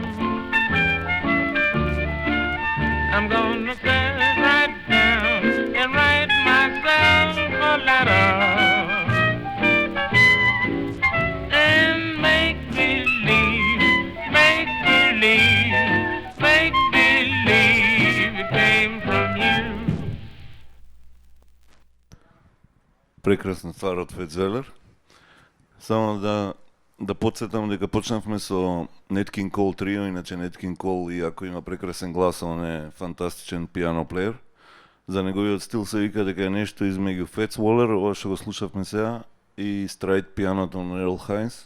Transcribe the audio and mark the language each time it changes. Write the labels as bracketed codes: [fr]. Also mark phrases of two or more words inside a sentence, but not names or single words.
[en] I'm gonna sit right down and write myself a letter and make believe, make believe, make believe it came from you. [mk] Прекрасна ствар од Fats Waller. Само да подсетам дека почнавме со Nat King Cole трио, иначе Nat King Cole, иако има прекрасен глас, он е фантастичен [en] piano player. [mk] За неговиот стил се вика дека е нешто измеѓу Fats Waller, ова што го слушавме сега, и страйт пианото на Earl Hines.